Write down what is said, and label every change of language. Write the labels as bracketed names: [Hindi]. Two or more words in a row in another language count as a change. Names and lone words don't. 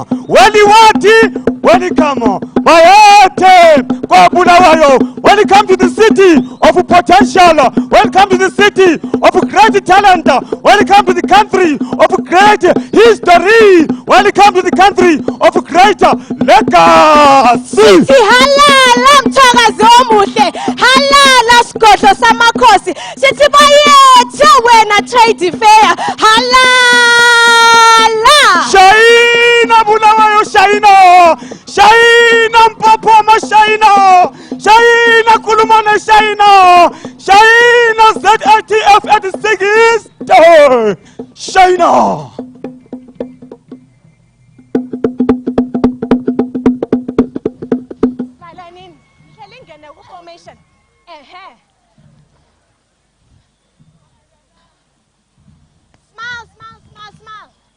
[English] Welcome. [North Ndebele] Mayete kwa [English] Bulawayo. Welcome to the city of potential. Welcome to the city of great talent. Welcome to the country of great history. Welcome to the country of great legacy. [North Ndebele] Halala mthokazi omuhle, halala sigodlo samakhosi, sithi bayethe wena trade fair, halala. Shaina Bulawayo, Shaina, Shaina Mpopoma, Shaina, Shaina Kulumane, Shaina, Shaina ZITF [English] at the [North Ndebele] Sigis, Shaina. [English] Formation. Smile, smile, smile, smile.